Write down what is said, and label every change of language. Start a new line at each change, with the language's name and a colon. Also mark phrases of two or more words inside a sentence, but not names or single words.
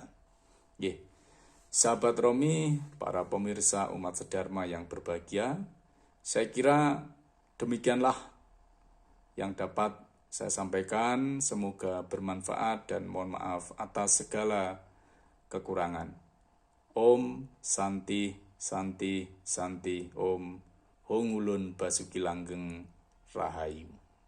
Indonesian: Sahabat Romi, para pemirsa umat sedharma yang berbahagia, saya kira demikianlah yang dapat saya sampaikan. Semoga bermanfaat dan mohon maaf atas segala kekurangan.
Sanskrit: Om Santi Santi Santi Om Hong Ulun Basuki Langgeng Rahayu.